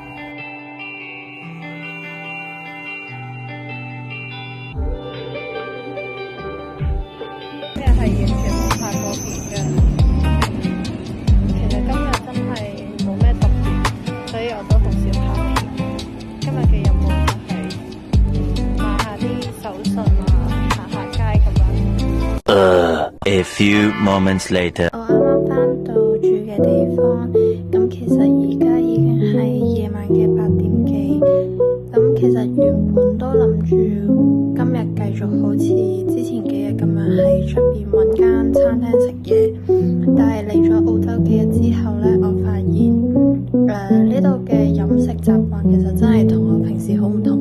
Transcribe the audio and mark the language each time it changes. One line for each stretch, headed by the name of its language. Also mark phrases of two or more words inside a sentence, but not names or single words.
Cantonese: 今日係完全冇拍過片㗎，其實今日真係冇咩特別，所以我都好少拍片。今日嘅任務就係買下啲手信啊，行下街咁樣。
English: A few moments later.
Cantonese: 我啱啱返到住嘅地方，咁其實而家已經係夜晚嘅8點幾。咁其實原本都諗住今日繼續好似之前幾日咁樣喺出邊揾間餐廳食嘢，但係嚟咗澳洲幾日之後呢，我發現呢度嘅飲食習慣其實真係同我平時好唔同。